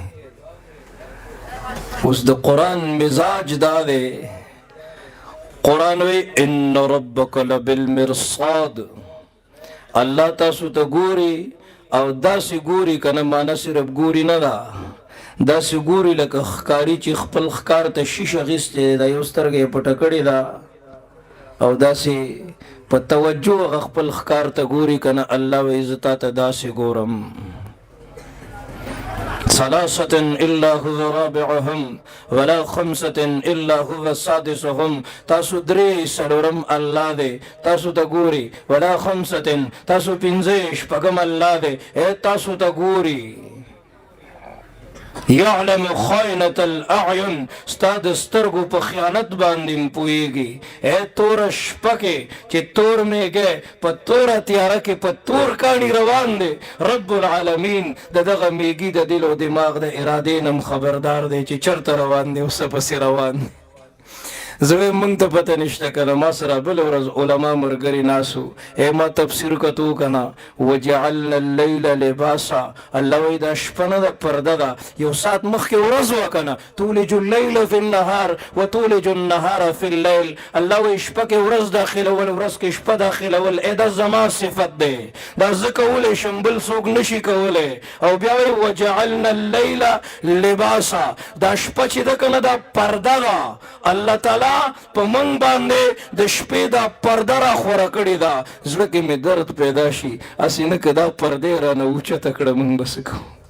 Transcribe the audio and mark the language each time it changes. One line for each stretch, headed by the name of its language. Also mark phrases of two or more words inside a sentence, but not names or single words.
Pashto: اوس د قرآن مزاج دا دی قرآن وی
Arabic: ان ربک لبالمرصاد
Pashto: الله تاسو ته ګوري او داسې ګوري که نه معنی صرف ګوري نه ده داسې ګوري لکه ښکاري چې خپل ښکار ته شیش اخیستی دا یو سترګه یې پټه کړې ده او داسې په توجه هغه خپل ښکار ته ګوري که نه الله وایي زه تا ته داسې ګورم.
Arabic: ثلاثة إلا هو رابعهم ولا خمسة إلا هو سادسهم
Pashto: تاسو درې څلورم الله دی تاسو ته ګوري
Arabic: ولا خمسة
Pashto: تاسو پنځه شپږم الله دی تاسو ته ګوري.
Arabic: یعلم خائنة الاعین
Pashto: ستا د سترګو په خیانت باندې پوهېږي توره شپه کې چې تور میږی په توره تیاره کې په تور کاڼي روان دی
Arabic: رب العالمین
Pashto: د دغه میږي د دل او دماغ د ارادې نه خبردار دی چې چرته روان دی او څه پسې روان دی. زه وایم موږ ته پته نشته که نه ما سره بله ورځ علما ملګري ناستو ما تفسیر کتو که نه
Arabic: وجعلنا اللیل لباسا
Pashto: الله وایي دا شپه نه ده پرده ده یو ساعت مخکې ورځ وه که نه
Arabic: تولج اللیل فی النهار و تولج النهار فی اللیل
Pashto: الله وایي شپه کې ورځ داخلول ورځ کې شپه داخلول دا زما صفت دی دا زه کولی شم بل څوک نشي کولی. او بیا وایي
Arabic: وجعلنا اللیل لباسا
Pashto: دا شپه چې ده که نه دا پرده ده الله تعالی په من باندې د شپې دا پرده را خوره کړې ده زړه کې مې درد پیدا شي هسې نه که دا پردې رانه اوچته کړه موږ به څه کوو.